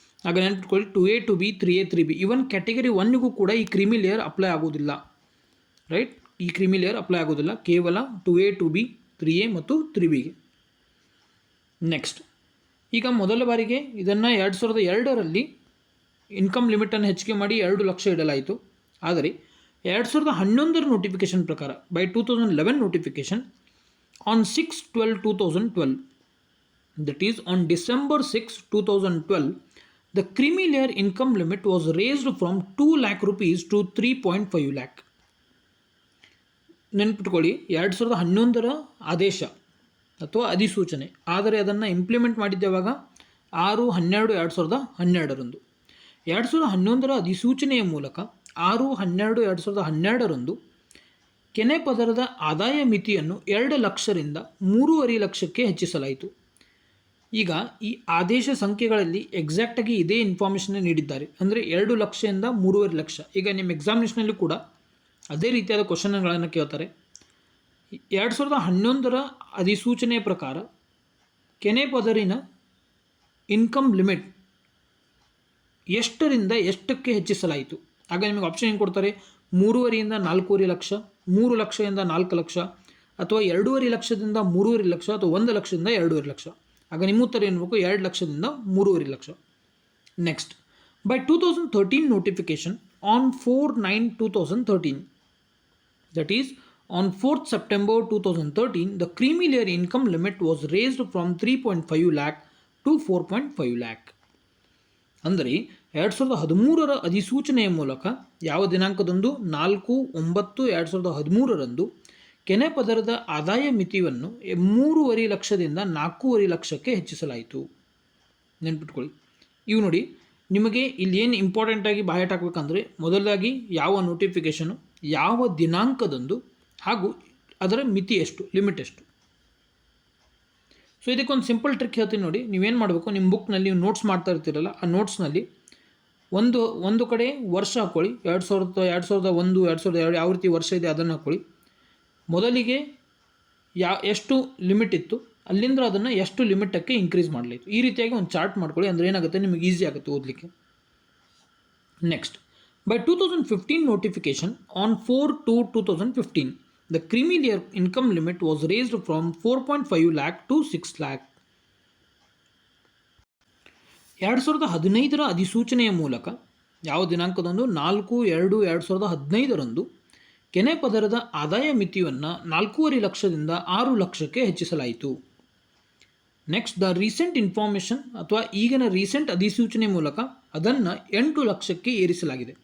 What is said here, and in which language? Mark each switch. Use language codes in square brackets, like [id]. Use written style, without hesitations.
[kn] ಆಗ ನೆನ್ಪಿಟ್ಕೊಳ್ಳಿ 2A 2B 3A 3B ಇವನ್ category 1ಗೂ ಕೂಡ ಈ ಕ್ರಿಮಿ ಲೇಯರ್ ಅಪ್ಲೈ ಆಗೋದಿಲ್ಲ. ರೈಟ್, ಈ ಕ್ರಿಮಿ ಲೇಯರ್ ಅಪ್ಲೈ ಆಗೋದಿಲ್ಲ, ಕೇವಲ 2A 2B 3A ಮತ್ತು 3Bಗೆ. ನೆಕ್ಸ್ಟ್, ಈಗ ಮೊದಲ ಬಾರಿಗೆ ಇದನ್ನು 2002ರಲ್ಲಿ ಇನ್ಕಮ್ ಲಿಮಿಟನ್ನು ಹೆಚ್ಚಿಗೆ ಮಾಡಿ 2 ಲಕ್ಷ ಇಡಲಾಯಿತು. ಆದರೆ 2011ರ ನೋಟಿಫಿಕೇಶನ್ ಪ್ರಕಾರ, [en] By 2011 notification on 6/12/2012, that is on December 6, 2012, the creamy layer income limit was raised from 2 lakh rupees to 3.5 lakh. [kn] ನೆನ್ಪಿಟ್ಕೊಳ್ಳಿ, 2011ರ ಆದೇಶ ಅಥವಾ ಅಧಿಸೂಚನೆ, ಆದರೆ ಅದನ್ನು ಇಂಪ್ಲಿಮೆಂಟ್ ಮಾಡಿದ್ದೆವಾಗ 6/12/2012ರಂದು. 2011ರ ಅಧಿಸೂಚನೆಯ ಮೂಲಕ 6/12/2012ರಂದು ಕೆನೆ ಪದರದ ಆದಾಯ ಮಿತಿಯನ್ನು 2 ಲಕ್ಷದಿಂದ 3.5 ಲಕ್ಷಕ್ಕೆ ಹೆಚ್ಚಿಸಲಾಯಿತು. ಈಗ ಈ ಆದೇಶ ಸಂಖ್ಯೆಗಳಲ್ಲಿ ಎಕ್ಸಾಕ್ಟಾಗಿ ಇದೇ ಇನ್ಫಾರ್ಮೇಷನ್ ನೀಡಿದ್ದಾರೆ, ಅಂದರೆ 2 ಲಕ್ಷದಿಂದ 3.5 ಲಕ್ಷ. ಈಗ ನಿಮ್ಮ ಎಕ್ಸಾಮಿನೇಷನಲ್ಲಿ ಕೂಡ ಅದೇ ರೀತಿಯಾದ ಕ್ವಶನ್ಗಳನ್ನು ಕೇಳ್ತಾರೆ. 2011ರ ಅಧಿಸೂಚನೆಯ ಪ್ರಕಾರ ಕೆನೆ ಪದರಿನ ಇನ್ಕಮ್ ಲಿಮಿಟ್ ಎಷ್ಟರಿಂದ ಎಷ್ಟಕ್ಕೆ ಹೆಚ್ಚಿಸಲಾಯಿತು. ಆಗ ನಿಮಗೆ ಆಪ್ಷನ್ ಏನು ಕೊಡ್ತಾರೆ, 3.5ರಿಂದ 4.5 ಲಕ್ಷ, 3 ಲಕ್ಷದಿಂದ 4 ಲಕ್ಷ, ಅಥವಾ 2.5 ಲಕ್ಷದಿಂದ 3.5 ಲಕ್ಷ, ಅಥವಾ 1 ಲಕ್ಷದಿಂದ 2.5 ಲಕ್ಷ. ಆಗ ನಿಮ್ಮ ಉತ್ತರ ಏನ್ಬೇಕು, 2 ಲಕ್ಷದಿಂದ 3.5 lakh. [en] Next, by 2013 notification on 4/9/2013, that is on 4th September 2013, the creamy layer income limit was raised from 3.5 lakh to 4.5 lakh. [kn] ಅಂದರೆ 2013ರ ಅಧಿಸೂಚನೆಯ ಮೂಲಕ ಯಾವ ದಿನಾಂಕದಂದು 4/9/2013ರಂದು ಕೆನೆ ಪದರದ ಆದಾಯ ಮಿತಿಯನ್ನು 3.5 ಲಕ್ಷದಿಂದ 4.5 ಲಕ್ಷಕ್ಕೆ ಹೆಚ್ಚಿಸಲಾಯಿತು. ನೆನ್ಪಿಟ್ಕೊಳ್ಳಿ. ಇವು ನೋಡಿ, ನಿಮಗೆ ಇಲ್ಲಿ ಏನು ಇಂಪಾರ್ಟೆಂಟಾಗಿ ಬಾಯಟ್ ಹಾಕಬೇಕಂದ್ರೆ, ಮೊದಲಾಗಿ ಯಾವ ನೋಟಿಫಿಕೇಷನು, ಯಾವ ದಿನಾಂಕದಂದು, ಹಾಗೂ ಅದರ ಮಿತಿ ಎಷ್ಟು, ಲಿಮಿಟ್ ಎಷ್ಟು. ಸೊ ಇದಕ್ಕೊಂದು ಸಿಂಪಲ್ ಟ್ರಿಕ್ ಹೇಳ್ತೀನಿ ನೋಡಿ. ನೀವೇನು ಮಾಡಬೇಕು, ನಿಮ್ಮ ಬುಕ್ನಲ್ಲಿ ನೀವು ನೋಟ್ಸ್ ಮಾಡ್ತಾ ಇರ್ತೀರಲ್ಲ, ಆ ನೋಟ್ಸ್ನಲ್ಲಿ ಒಂದು ಕಡೆ ವರ್ಷ ಹಾಕ್ಕೊಳ್ಳಿ. 2001 2002 ಯಾವ ರೀತಿ ವರ್ಷ ಇದೆ ಅದನ್ನು ಹಾಕ್ಕೊಳ್ಳಿ. ಮೊದಲಿಗೆ ಎಷ್ಟು ಲಿಮಿಟ್ ಇತ್ತು, ಅಲ್ಲಿಂದ ಅದನ್ನು ಎಷ್ಟು ಲಿಮಿಟಕ್ಕೆ ಇನ್ಕ್ರೀಸ್ ಮಾಡಲಾಯಿತು, ಈ ರೀತಿಯಾಗಿ ಒಂದು ಚಾರ್ಟ್ ಮಾಡ್ಕೊಳ್ಳಿ. ಅಂದರೆ ಏನಾಗುತ್ತೆ, ನಿಮಗೆ ಈಸಿ ಆಗುತ್ತೆ ಓದಲಿಕ್ಕೆ. [en] Next, by 2015 notification on 4/2/2015, the creamy layer income limit was raised from 4.5 lakh to 6 lakh. [kn] 2015ರ ಅಧಿಸೂಚನೆಯ ಮೂಲಕ ಯಾವ ದಿನಾಂಕದಂದು 4/2/2015ರಂದು ಕೆನೆ ಪದರದ ಆದಾಯ ಮಿತಿಯನ್ನು 4.5 ಲಕ್ಷದಿಂದ 6 ಲಕ್ಷಕ್ಕೆ ಹೆಚ್ಚಿಸಲಾಯಿತು. ನೆಕ್ಸ್ಟ್, [en] the recent information [kn] ಅಥವಾ ಈಗಿನ ರೀಸೆಂಟ್ ಅಧಿಸೂಚನೆ ಮೂಲಕ ಅದನ್ನು 8 ಲಕ್ಷಕ್ಕೆ ಏರಿಸಲಾಗಿದೆ.